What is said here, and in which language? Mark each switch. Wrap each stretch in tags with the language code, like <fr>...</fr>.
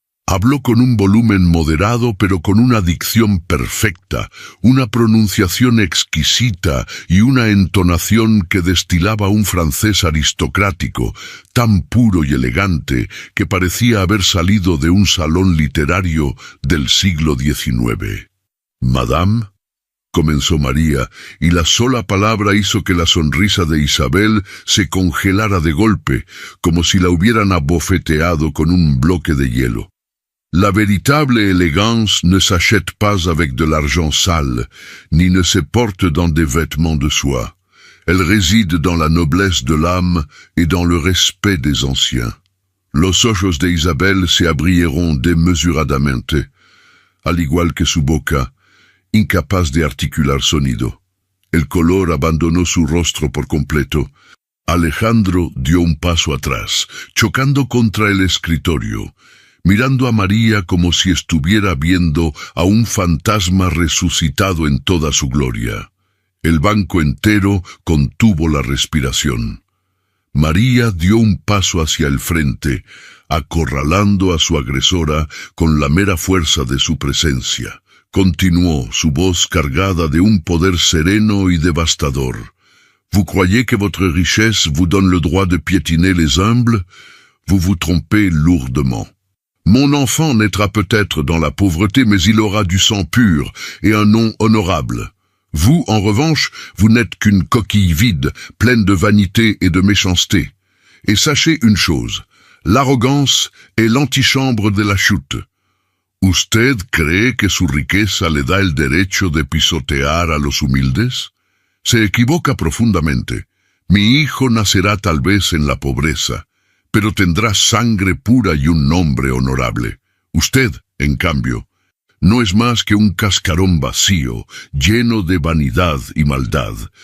<es>Habló con un volumen moderado, pero con una dicción perfecta, una pronunciación exquisita y una entonación que destilaba un francés aristocrático, tan puro y elegante que parecía haber salido de un salón literario del siglo XIX. «Madame», comenzó María, y la sola palabra hizo que la sonrisa de Isabel se congelara de golpe, como si la hubieran abofeteado con un bloque de hielo.</es> <fr>«La véritable élégance ne s'achète pas avec de l'argent sale, ni ne se porte dans des vêtements de soie. Elle réside dans la noblesse de l'âme et dans le respect des anciens».</fr> <es>Los ojos de Isabel se abrieron desmesuradamente, al igual que su boca, incapaz de articular sonido. El color abandonó su rostro por completo. Alejandro dio un paso atrás, chocando contra el escritorio, mirando a María como si estuviera viendo a un fantasma resucitado en toda su gloria. El banco entero contuvo la respiración. María dio un paso hacia el frente, acorralando a su agresora con la mera fuerza de su presencia. Continuó, su voz cargada de un poder sereno y devastador.</es> <fr>«Vous croyez que votre richesse vous donne le droit de piétiner les humbles? Vous vous trompez lourdement. Mon enfant naîtra peut-être dans la pauvreté, mais il aura du sang pur et un nom honorable. Vous, en revanche, vous n'êtes qu'une coquille vide, pleine de vanité et de méchanceté. Et sachez une chose, l'arrogance est l'antichambre de la chute.</fr> <es>¿Usted cree que su riqueza le da el derecho de pisotear a los humildes? Se equivoca profundamente. Mi hijo nacerá tal vez en la pobreza, pero tendrá sangre pura y un nombre honorable. Usted, en cambio, no es más que un cascarón vacío, lleno de vanidad y maldad.</es>